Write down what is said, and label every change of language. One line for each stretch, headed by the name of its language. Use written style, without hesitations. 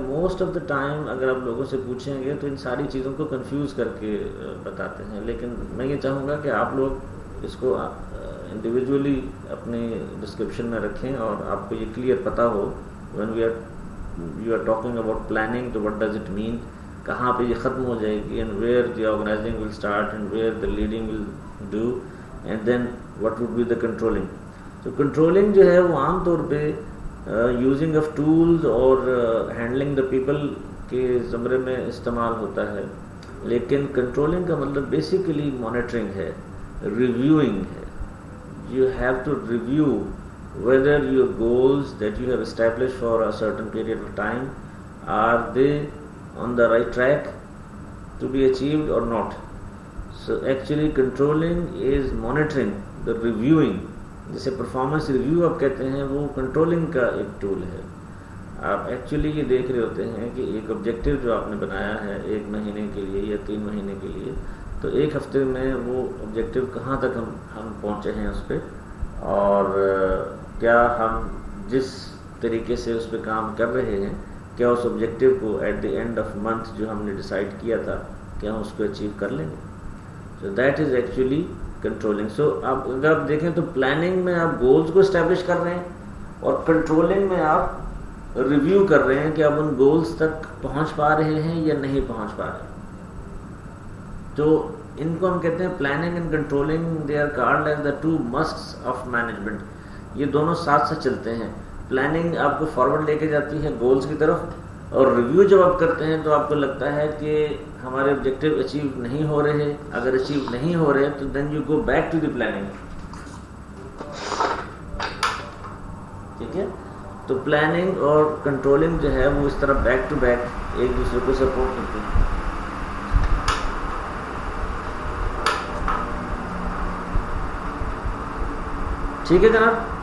Urdu: Most of the time اگر آپ لوگوں سے پوچھیں گے تو ان ساری چیزوں کو کنفیوز کر کے بتاتے ہیں, لیکن میں یہ چاہوں گا کہ آپ لوگ اس کو انڈیویجولی اپنے ڈسکرپشن میں رکھیں اور آپ کو یہ کلیئر پتہ ہو
English: when you are talking about planning,
Urdu: تو
English: what does it mean,
Urdu: کہاں پہ یہ ختم ہو جائے گی,
English: and where the organizing will start and where the leading will do, and then what would be the controlling.
Urdu: تو controlling جو ہے وہ عام طور پہ
English: using of tools
Urdu: اور
English: handling the people
Urdu: کے زمرے میں استعمال ہوتا ہے, لیکن controlling کا مطلب basically monitoring ہے.
English: reviewing है. You have to review whether your goals that you have established for a certain period of time, are they on the right track to be achieved or not. So actually controlling is monitoring, the reviewing.
Urdu: جیسے performance review آپ کہتے ہیں وہ controlling کا ایک tool ہے. آپ actually یہ دیکھ رہے ہوتے ہیں کہ ایک آبجیکٹیو جو آپ نے بنایا ہے 1 مہینے کے لیے یا 3 مہینے کے لیے, تو 1 ہفتے میں وہ آبجیکٹیو کہاں تک ہم پہنچے ہیں اس پہ, اور کیا ہم جس طریقے سے اس پہ کام کر رہے ہیں کیا اس آبجیکٹیو کو at the end of month جو ہم نے ڈیسائیڈ کیا تھا کیا ہم اس کو اچیو کر لیں گے.
English: So that is actually controlling.
Urdu: سو آپ اگر آپ دیکھیں تو پلاننگ میں آپ گولز کو اسٹیبلش کر رہے ہیں, اور کنٹرولنگ میں آپ ریویو کر رہے ہیں کہ آپ ان گولز تک پہنچ پا رہے ہیں یا نہیں پہنچ پا رہے. تو ان کو ہم کہتے ہیں planning and controlling,
English: They are called as the 2 musts of management.
Urdu: یہ دونوں ساتھ ساتھ چلتے ہیں. پلاننگ آپ کو فارورڈ لے کے جاتی ہے گولز کی طرف, اور ریویو جب آپ کرتے ہیں تو آپ کو لگتا ہے کہ ہمارے آبجیکٹیو اچیو نہیں ہو رہے. اگر اچیو نہیں ہو رہے تو
English: Then you go back to the planning.
Urdu: ٹھیک ہے, تو پلاننگ اور کنٹرولنگ جو ہے وہ اس طرح بیک ٹو بیک ایک دوسرے کو سپورٹ کرتے ہیں. ٹھیک ہے جناب,